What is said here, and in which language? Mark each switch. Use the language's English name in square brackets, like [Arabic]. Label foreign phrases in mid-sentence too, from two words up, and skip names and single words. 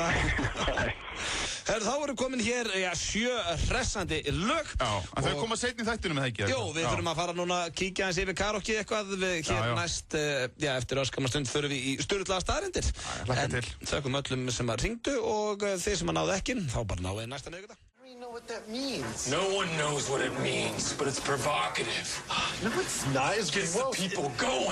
[Icelandic] Þá erum komin hér 7 hressandi lög. Já, en þau koma seinni í þættinum með það ekki? Jú, við þurfum að fara núna að kíkja eins yfir karaoke eitthvað. Hér næst, eftir öskamma stund förum við í sturlaða staðreyndir. Hlakka til. Þökkum öllum sem að ringdu og þeir sem að náðu ekki, þá bara náðu næsta miðvikudag. [English] I don't even know what that means. No one knows what it means, but it's provocative. No, it's not. It's Gets the people going.